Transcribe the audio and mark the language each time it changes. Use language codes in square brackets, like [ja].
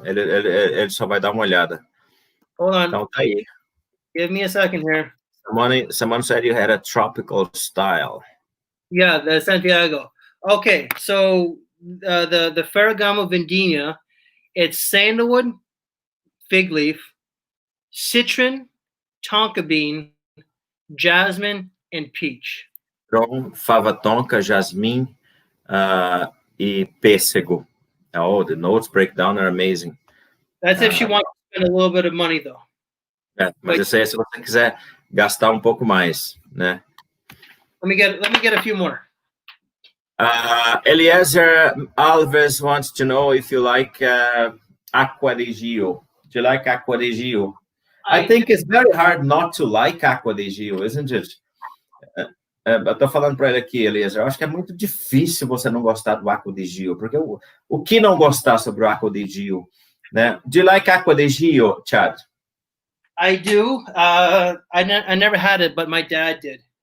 [pt] Ele só vai dar uma olhada. [en] Hold on. [pt] Então tá aí. [en] Give me a second here. Someone said you had a tropical style. Yeah, the Santiago. Okay, so the Ferragamo Vendimia, it's sandalwood, fig leaf, citron, tonka bean, jasmine, and peach. [pt] Então, fava tonka, jasmim e pêssego. [en] Oh, the notes breakdown are amazing. That's if she wants to spend a little bit of money, though. [pt] Mas isso aí é se você quiser gastar um pouco mais, né? [en] Let me get a few more. Eliezer Alves wants to know if you like Aqua di Gio. Do you like Aqua di Gio? I think it's very hard not to like Aqua di Gio, isn't it? [pt] Eu tô falando para ele aqui, Eliezer. Eu acho que é muito difícil você não gostar do Aqua di Gio, porque o que não gostar sobre o Aqua di Gio, né? [en] Do you like Aqua di Gio, Chad? I do. I never had it, but my dad did.